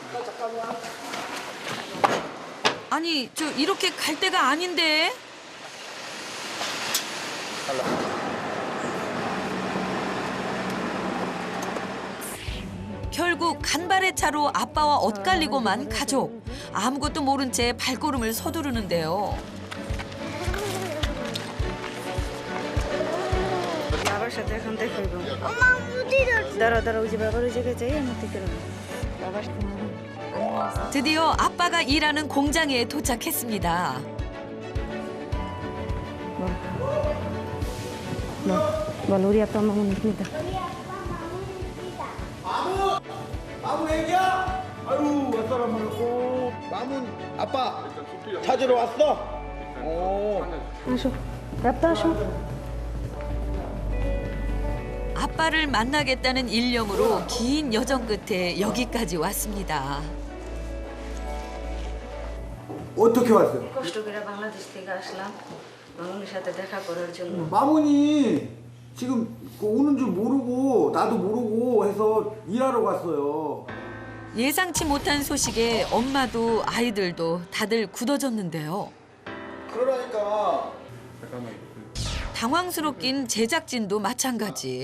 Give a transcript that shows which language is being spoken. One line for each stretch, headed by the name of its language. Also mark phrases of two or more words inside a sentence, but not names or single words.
Korean: 아니, 저 이렇게 갈 때가 아닌데. 결국 간발의 차로 아빠와 엇갈리고만 가족. 아무것도 모른 채 발걸음을 서두르는데요.
Bangla: বাবার সাথে এখন দেখাইব
Korean: 엄마 어디로
Bangla: দাঁড়া ওই যে বাবার ওই জায়গায় যাই আমার থেকে বাবার
Korean: 드디어 아빠가 일하는 공장에 도착했습니다. বল 우리 아빠 마문 입니다. 마문 애기야? 아유, 왔더라 말고. 마문 아빠 찾으러 왔어?
Bangla: আসো 아빠 আসো.
Korean: 아빠를 만나겠다는 일념으로 긴 여정 끝에 여기까지 왔습니다. 어떻게 왔어요?
Bangla: কষ্ট করে বাংলাদেশ থেকে আসলাম মামুনের সাথে দেখা করার জন্য.
Korean: 마문이 지금 오는 줄 모르고 나도 모르고 해서 일하러 갔어요. 예상치 못한 소식에 엄마도 아이들도 다들 굳어졌는데요. 그러니까 당황스럽긴 제작진도 마찬가지.